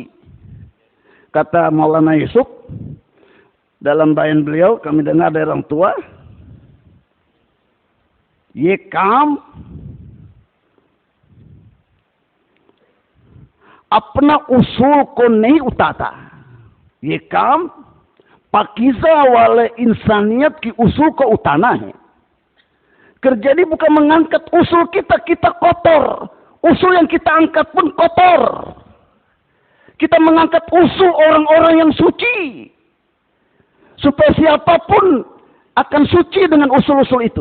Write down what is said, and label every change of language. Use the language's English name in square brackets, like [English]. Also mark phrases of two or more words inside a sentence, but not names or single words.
[Indonesian] Kata Maulana Yusuf, dalam bayan beliau, kami dengar dari orang tua, [Urdu] یہ کام اپنا اصول کو نہیں اٹھاتا. یہ کام پاکیزہ والے انسانیت کی اصول کو اٹھانا ہے. [Indonesian] Kerja ini bukan mengangkat usul kita kotor. Usul yang kita angkat pun kotor. Kita mengangkat usul orang-orang yang suci. Supaya siapapun akan suci dengan usul-usul itu.